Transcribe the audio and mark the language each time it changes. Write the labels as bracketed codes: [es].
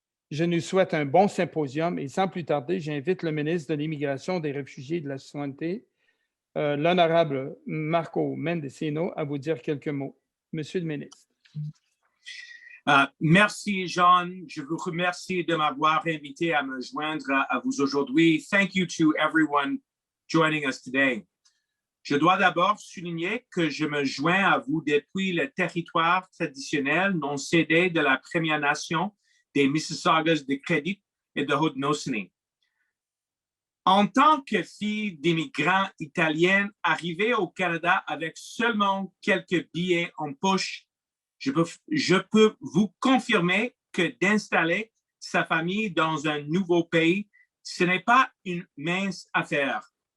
[fr] Je nous souhaite un bon symposium et sans plus tarder, j'invite le ministre de l'Immigration, des Réfugiés et de la Citoyenneté, l'honorable Marco Mendicino, à vous dire quelques mots. Monsieur le ministre. Merci, John. Je vous remercie de m'avoir invité à me joindre à vous aujourd'hui. [en] Thank you to everyone joining us today. [fr] Je dois d'abord souligner que je me joins à vous depuis le territoire traditionnel non cédé de la Première Nation des Mississaugas de Credit et de Haute-Nauceny. En tant que fille d'immigrants italiens arrivés au Canada avec seulement quelques billets en poche, je peux vous confirmer que d'installer sa famille dans un nouveau pays, ce n'est pas une mince affaire.